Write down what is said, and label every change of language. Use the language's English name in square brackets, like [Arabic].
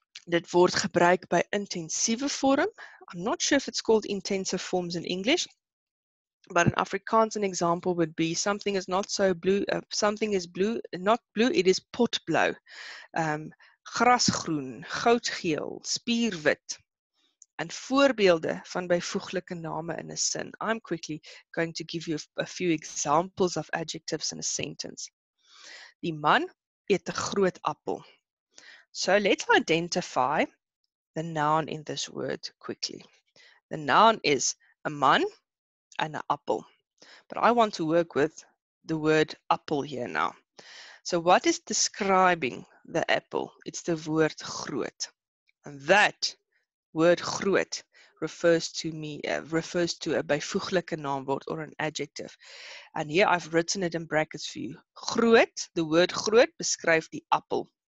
[Afrikaans] Dit word gebruik by intensiewe vorm. [English] I'm not sure if it's called intensive forms in English, but in Afrikaans an example would be something is not so blue, something is blue, not blue, it is potblou. [Afrikaans] Grasgroen, goudgeel, spierwit. And voorbeelde van byvoeglike name in 'n sin. [English] I'm quickly going to give you a few examples of adjectives in a sentence. [Afrikaans] Die man eet 'n groot appel. [English] So let's identify the noun in this word quickly. The noun is a man and an apple. But I want to work with the word apple here now. So what is describing the apple? It's the word groot. And that word groot refers to a byvoeglike naamwoord or an adjective. And here I've written it in brackets for you. [Afrikaans] Groot, [English] the word [Afrikaans] groot beskryf die appel.